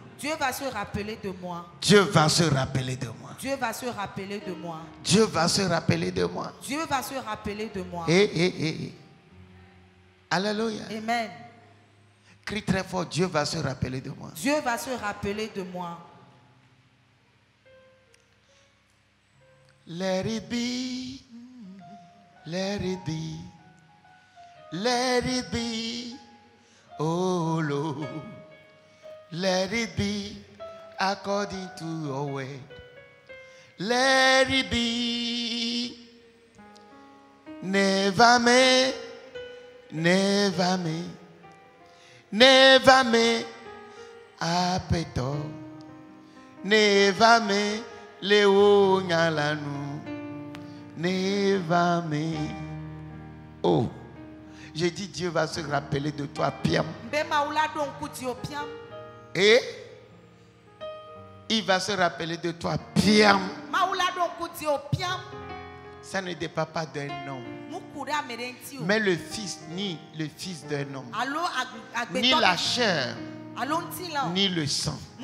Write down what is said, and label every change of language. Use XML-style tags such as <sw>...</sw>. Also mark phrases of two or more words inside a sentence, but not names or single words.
<fr>Dieu va se rappeler de moi. Dieu va se rappeler de moi. Dieu va se rappeler de moi. Dieu va se rappeler de moi. Dieu va se rappeler de moi. Alléluia. Amen. Crie très fort, Dieu va se rappeler de moi. Dieu va se rappeler de moi.</fr> <en>Let it be, let it be, let it be, oh Lord, let it be according to your word. Let it be, never me, never me, never me, apeto, never me. Léo Nyalanou, Neva me.</en> <fr>Oh, j'ai dit Dieu va se rappeler de toi, Piam. Et il va se rappeler de toi, Piam. Ça ne dépend pas d'un homme, mais le fils, ni le fils d'un homme, ni la chair, ni le sang.</fr>